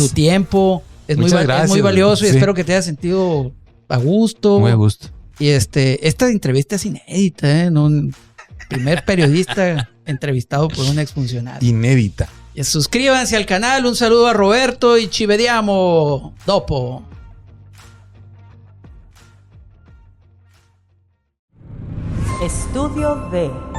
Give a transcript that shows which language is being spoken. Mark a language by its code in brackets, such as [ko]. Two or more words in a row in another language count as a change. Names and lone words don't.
[es] Tu tiempo. Es muy valioso y espero que te hayas sentido a gusto. Muy a gusto. Y esta entrevista es inédita, ¿eh? Primer periodista entrevistado por un exfuncionario. Inédita. Y suscríbanse al canal. Un saludo a Roberto y [it] ci vediamo dopo. [es] Estudio D.